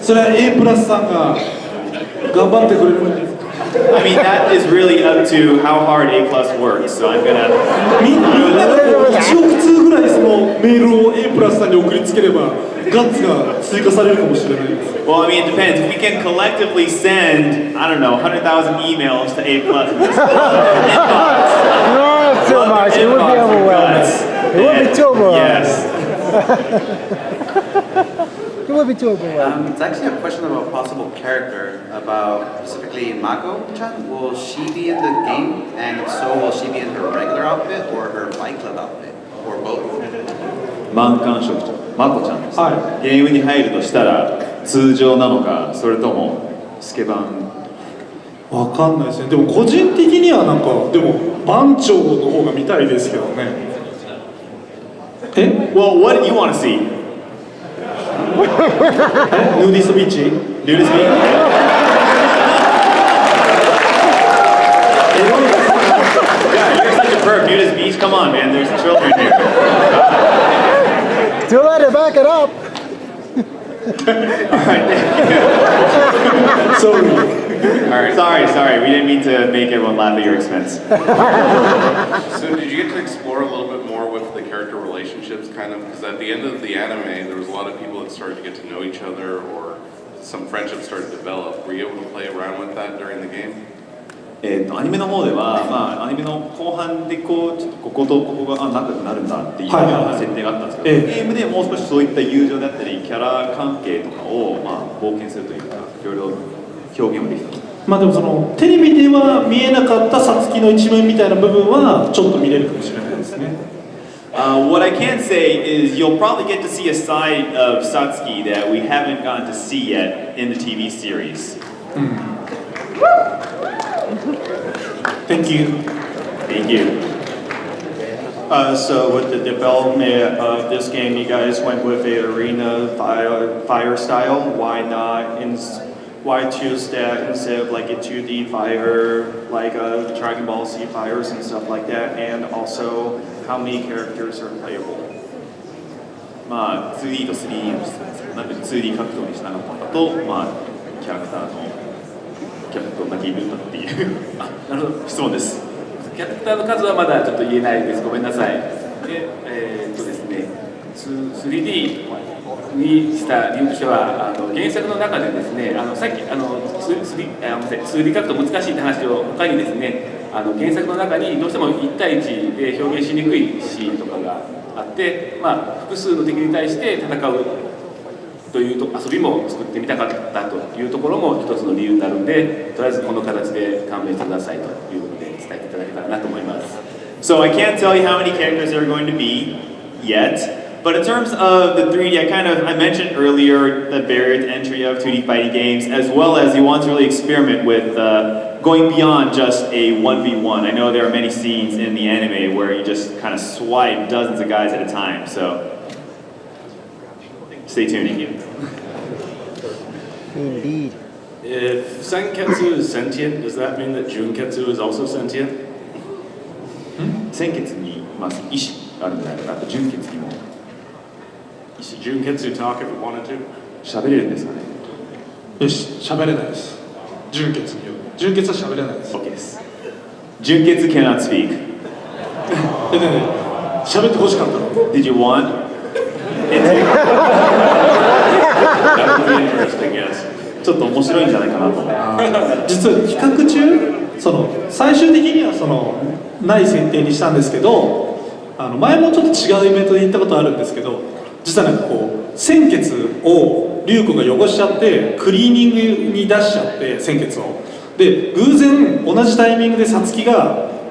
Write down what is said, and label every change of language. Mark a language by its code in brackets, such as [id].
[ja] それは A プラスさんが頑張ってくれるんじゃないですか。 [en] I mean, that is really up to how hard A plus works, so I'm going to... [ja] みんながこう1億通ぐらいそのメールを A プラスさんに送りつければガッツが追加されるかもしれないです。 [en] Well, I mean, it depends. If we can collectively send, I don't know, 100,000 emails to A plus in this inbox. Not so much. It would be overwhelming. It would be too overwhelming. Yes. It would be too overwhelming. It's actually a question about possible character, about specifically Mako-chan. Will she be in the game? And if so, will she be in her regular outfit or her Fight Club outfit? Or both? [ja] 満館職長、マコちゃんです、はゲームに入るとしたら通常なのか、それともスケバン。わかんないですね。でも個人的にはなんかでも番長の方が見たいですけどね。え？ [en] Well, what do you want to see? [ja] ヌーディストビーチ？ [en] Nudist meat? Yeah, you're such a perv. Nudist beach? Come on, man. There's children here. To let it back it up. Sorry. We didn't mean to make everyone laugh at your expense. So did you get to explore a little bit more with the character relationships, kind of? Because at the end of the anime, there was a lot of people that started to get to know each other, or some friendships started to develop. Were you able to play around with that during the game? [ja] アニメの方では、アニメの後半でこうちょっとこことここが仲良くなるんだっていうような設定があったんですけど、ゲームでもう少しそういった友情だったりキャラ関係とかを冒険するというか、いろいろ表現をできた。まあでもそのテレビでは見えなかったさつきの一面みたいな部分はちょっと見れるかもしれないですね。 [en] What I can say is you'll probably get to see a side of Satsuki that we haven't gotten to see yet in the TV series. Thank you. Thank you. So with the development of this game, you guys went with a arena fire style. Why choose that instead of like a 2D fire, like a Dragon Ball Z fires and stuff like that? And also, how many characters are playable? [ja] 2D と 3D の質です。なんで 2D 格闘にしなかったのかと、キャラクターどんだけいるんだっていうなるほど、質問です。キャラクターの数はまだちょっと言えないです。ごめんなさい。で、ですね、3D にした理由としては、原作の中でですね、さっき2D 格闘難しいって話を他にですね、原作の中にどうしても1対1で表現しにくいシーンとかがあって、複数の敵に対して戦うという遊びも作ってみたかったというところも一つの理由になるんで、とりあえずこの形で勘弁してくださいということで伝えていただけたらなと思います。 [en] So I can't tell you how many characters there are going to be yet. But in terms of the 3D, I mentioned earlier the barrier to entry of 2D fighting games, as well as you want to really experiment with going beyond just a 1v1. I know there are many scenes in the anime where you just kind of swipe dozens of guys at a time, so stay tuned. Thank you. Indeed. If Senketsu is sentient, does that mean that Junketsu is also sentient? [ja] 先決にまず意志があるんじゃないかなと、純血にも [en] Should Junketsu talk if it wanted to? [ja] 喋れるんですかね。よし、喋れないです。純潔による。純潔は喋れないです。 OK です。 [en] 純血 cannot speak. [ja] 喋ってほしかったの [en] Did you want? That would be interesting, yes. [ja] ちょっと面白いんじゃないかなと。実は企画中、最終的にはない設定にしたんですけど、前もちょっと違うイベントで行ったことあるんですけど、実は鮮血を龍子が汚しちゃってクリーニングに出しちゃって鮮血をで偶然同じタイミングでさつきが